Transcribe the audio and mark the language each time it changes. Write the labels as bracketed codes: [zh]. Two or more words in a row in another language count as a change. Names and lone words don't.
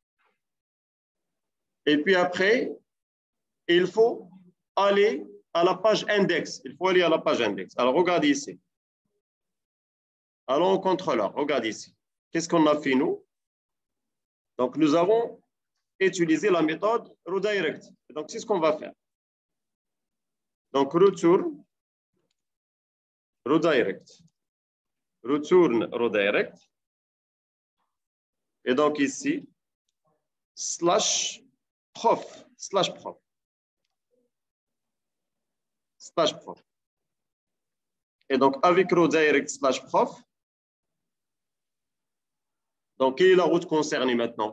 [fr] Et puis après, il faut aller à la page index. Il faut aller à la page index. Alors, regardez ici. Allons au contrôleur. Regardez ici. Qu'est-ce qu'on a fait, nous? Donc, nous avons utilisé la méthode redirect. Donc, c'est ce qu'on va faire. Donc, [en] return redirect. Return redirect. [fr] Et donc, ici, /prof. /prof. /prof. Et donc, avec redirect /prof, donc, quelle est la route concernée maintenant?